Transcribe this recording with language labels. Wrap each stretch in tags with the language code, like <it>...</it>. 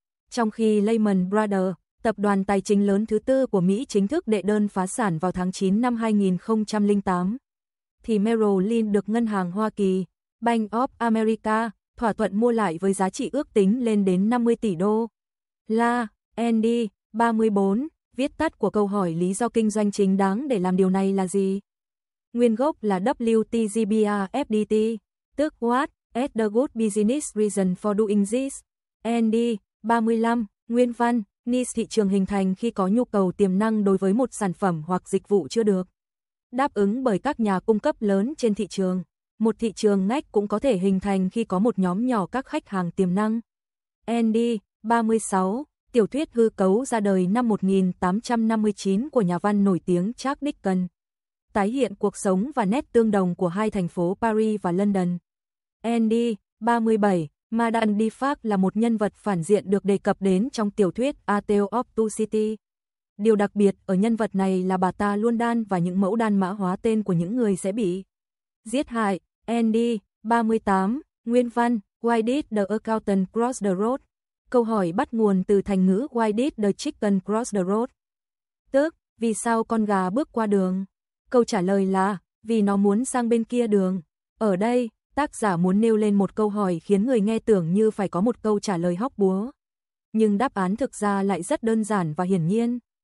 <vi>Trong khi Lehman Brothers, tập đoàn tài chính lớn thứ tư của Mỹ, chính thức đệ đơn phá sản vào tháng 9 năm 2008, thì Merrill Lynch được Ngân hàng Hoa Kỳ, Bank of America, thỏa thuận mua lại với giá trị ước tính lên đến 50 tỷ đô la. Andy, 34, viết tắt của câu hỏi lý do kinh doanh chính đáng để làm điều này là gì? Nguyên gốc là WTGBRFDT, tức</vi> <en>What is the good business reason for doing this?</en> <vi>Andy, 35, Nguyên Văn, niche thị trường hình thành khi có nhu cầu tiềm năng đối với một sản phẩm hoặc dịch vụ chưa được đáp ứng bởi các nhà cung cấp lớn trên thị trường. Một thị trường ngách cũng có thể hình thành khi có một nhóm nhỏ các khách hàng tiềm năng. Andy, 36, tiểu thuyết hư cấu ra đời năm 1859 của nhà văn nổi tiếng Charles Dickens, tái hiện cuộc sống và nét tương đồng của hai thành phố Paris và London. Andy, 37, Madame Defarge là một nhân vật phản diện được đề cập đến trong tiểu thuyết A Tale of Two Cities. Điều đặc biệt ở nhân vật này là bà ta luôn đan và những mẫu đan mã hóa tên của những người sẽ bị giết hại.</vi> <en>Andy, 38, Nguyên Văn, Why did the accountant cross the road?</en> <vi>Câu hỏi bắt nguồn từ thành ngữ</vi> <en>Why did the chicken cross the road?</en> <vi>Tức, vì sao con gà bước qua đường? Câu trả lời là, vì nó muốn sang bên kia đường. Ở đây, tác giả muốn nêu lên một câu hỏi khiến người nghe tưởng như phải có một câu trả lời hóc búa, nhưng đáp án thực ra lại rất đơn giản và hiển nhiên.</vi>